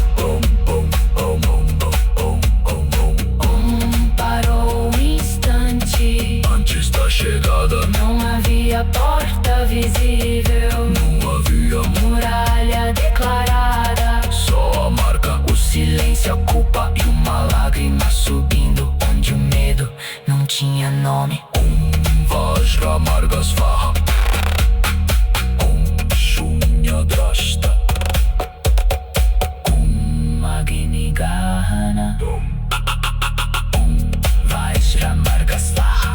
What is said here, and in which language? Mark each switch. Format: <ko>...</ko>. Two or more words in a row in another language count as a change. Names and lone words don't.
<pt>Parou um instante, Antes da chegada não havia porta visível, não havia muralha declarada, só a marca, o silêncio, a culpa e uma lágrima subindo, onde o medo não tinha nome.</pt> <sa>वज्रमार्ग स्वाहा, ॐ शून्य द्रष्टा, अग्नि गहन, Om वज्रमार्ग स्वाहा.</sa>